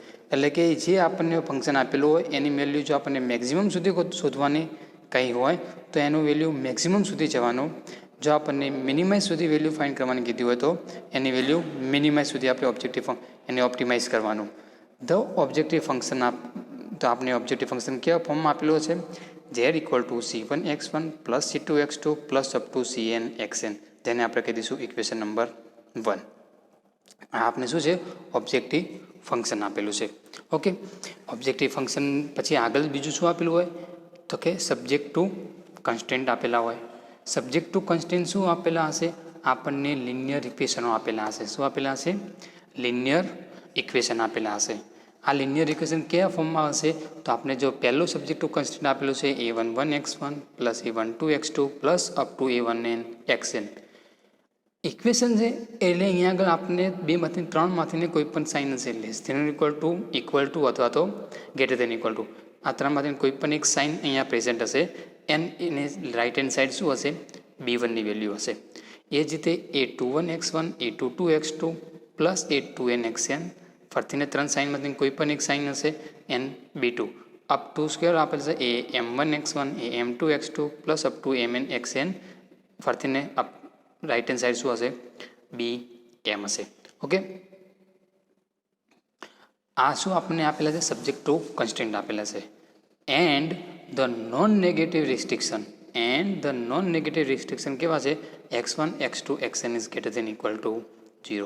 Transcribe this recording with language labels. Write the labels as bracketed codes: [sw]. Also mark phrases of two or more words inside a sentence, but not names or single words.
[gu] એટલે કે જે આપણને ફંક્શન આપેલું હોય એની વેલ્યુ જો આપણને મેક્સિમમ સુધી શોધવાની કંઈ હોય તો એનું વેલ્યુ મેક્સિમમ સુધી જવાનું. જો આપણને મિનિમાઇઝ સુધી વેલ્યુ ફાઇન્ડ કરવાની કીધી હોય તો એની વેલ્યુ મિનિમાઇઝ સુધી આપણે એને ઓપ્ટિમાઇઝ કરવાનું. [en] the objective function [gu] તો આપણે [en] objective function [gu] કેવા ફોર્મમાં આપેલું છે? [en] z=c1x1 + c2x2 + up to cnxn, [gu] જેને આપણે કહી દઈશું ઇક્વેશન નંબર 1. આ આપણે શું છે? [en] objective function [gu] આપેલું છે. ઓકે, [en] objective function [gu] પછી આગળ બીજું શું આપેલું હોય? તો કે [en] subject to constant [gu] આપેલા હોય. [en] subject to constant [gu] શું આપેલા હશે? આપણને [en] linear equations [gu] આપેલા હશે. શું આપેલા હશે? [en] linear equation [gu] આપેલા હશે. આ [en] linear equation [gu] કયા ફોર્મમાં હશે? તો આપણે જો પહેલું [en] subject to constant [gu] આપેલું છે [en] a11x1 + a12x2 + up to a1nxn. [gu] ઇક્વેશન છે એટલે અહીંયા આગળ આપણે 2માંથી 3માંથી કોઈ પણ સાઇન હશે, [en] less than equal to [gu] અથવા તો [en] greater than equal to. [gu] આ 3માંથી કોઈ પણ એક સાઇન અહીંયા પ્રેઝન્ટ હશે. એને [en] right hand side [gu] શું હશે? b1ની વેલ્યુ હશે. એ જ રીતે a21x1, a22x2 + a2nxn. ફરીને 3 સાઇનમાંથી કોઈ પણ એક સાઇન હશે n b2. [en] up to square [gu] આપેલ છે [en] am1x1, am2x2 + up to amnxn. [gu] ફરીને [en] right hand side [gu] શું હશે? bm હશે. ઓકે, આ શું આપણને આપેલા છે? [en] subject to constant [gu] આપેલા છે. [en] and the non negative restriction. [gu] કેવા છે? [en] x1, x2, xn is greater than equal to 0.